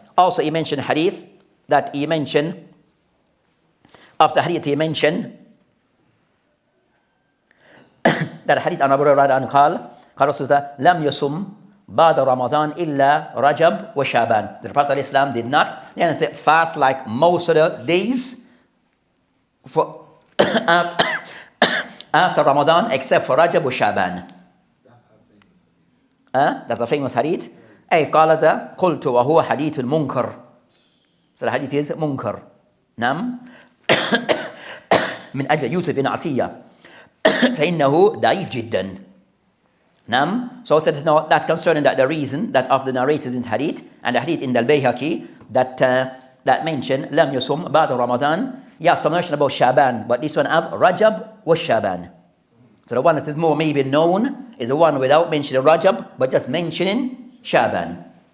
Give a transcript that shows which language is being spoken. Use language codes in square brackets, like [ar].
[en] Also, he mentioned hadith that he mentioned. After hadith, he mentioned that hadith an Abu Hurairah قال Rasulullah [ar] لم يصم بعد رمضان إلا رجب وشعبان. [en] The Prophet of Islam did not fast like most of the days for after Ramadan except for Rajab wa Shaban. That's a famous hadith. [ar] أي قال ذا قلت وهو حديث منكر. [en] So the hadith is منكر. [ar] نعم. من أجل يوسف بن عطية فإنه ضعيف جدا. نعم. [en] So it's not that concerning that the reason that of the narrators in hadith and the hadith in the Aljamaykee that mention [ar] لم يصم بعد رمضان. [en] You have some mention about Shaban, but this one have Rajab was Shaban. So the one that is more maybe known is the one without mentioning Rajab, but just mentioning Shaban.